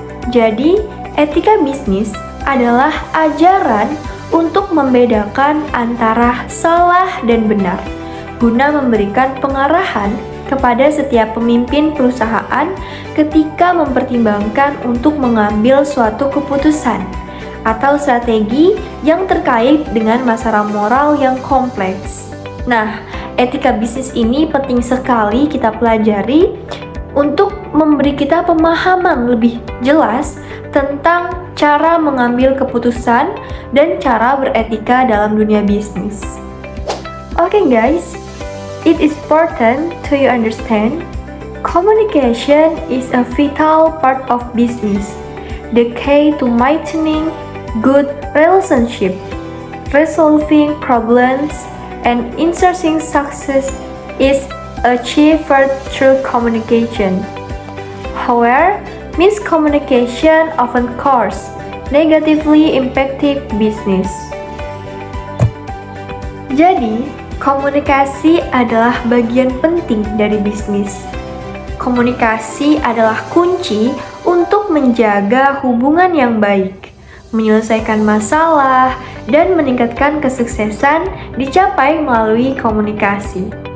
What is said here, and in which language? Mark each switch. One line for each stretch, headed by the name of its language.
Indonesian: Jadi, etika bisnis adalah ajaran untuk membedakan antara salah dan benar, guna memberikan pengarahan kepada setiap pemimpin perusahaan ketika mempertimbangkan untuk mengambil suatu keputusan atau strategi yang terkait dengan masalah moral yang kompleks. Nah, etika bisnis ini penting sekali kita pelajari untuk memberi kita pemahaman lebih jelas tentang cara mengambil keputusan dan cara beretika dalam dunia bisnis.
English: Okay guys, it is important to you understand communication is a vital part of business. The key to maintaining good relationship, resolving problems, and ensuring success is achieved through communication. However, miscommunication often causes negatively impacting business.
Indonesian: Jadi, komunikasi adalah bagian penting dari bisnis. Komunikasi adalah kunci untuk menjaga hubungan yang baik, menyelesaikan masalah, dan meningkatkan kesuksesan dicapai melalui komunikasi.